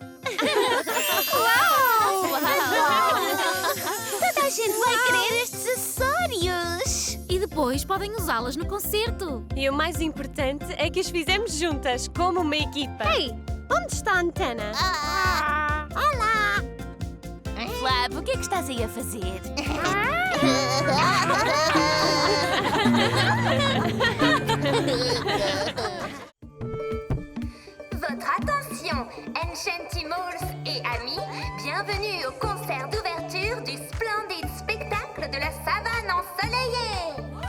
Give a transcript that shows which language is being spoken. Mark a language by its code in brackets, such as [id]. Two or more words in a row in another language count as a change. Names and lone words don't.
[pt] Toda a gente vai querer estes acessórios. E depois podem usá-las no concerto. E o mais importante é que os fizemos juntas, como uma equipa. Ei, onde está a Antena? Flab, o que é que estás aí a fazer? [fr] Votre attention, Enchantimals et amis, bienvenue au concert d'ouverture du splendide spectacle de la savane ensoleillée.